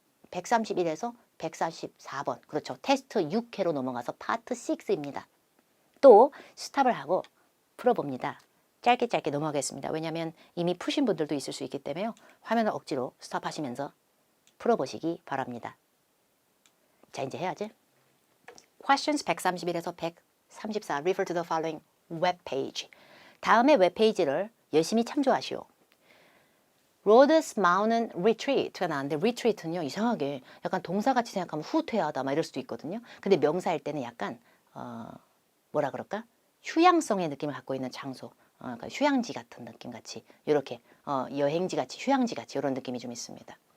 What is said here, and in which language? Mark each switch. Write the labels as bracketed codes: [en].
[ko] 131에서 144번. 그렇죠. 테스트 6회로 넘어가서 파트 6입니다. 또 스탑을 하고 풀어봅니다. 짧게 짧게 넘어가겠습니다. 왜냐하면 이미 푸신 분들도 있을 수 있기 때문에요. 화면을 억지로 스탑하시면서 풀어보시기 바랍니다. 자 이제 해야지. [en] Questions [ko] 131에서 [en] 134 Refer to the following webpage. [ko] 다음의 웹페이지를 열심히 참조하시오. Rhodes Mountain Retreat가 나왔는데 retreat는요 이상하게 약간 동사같이 생각하면 후퇴하다 막 이럴 수도 있거든요. 근데 명사일 때는 약간 뭐라 그럴까? 휴양성의 느낌을 갖고 있는 장소, 그러니까 휴양지 같은 느낌 같이 이렇게 여행지 같이 휴양지 같이 이런 느낌이 좀 있습니다.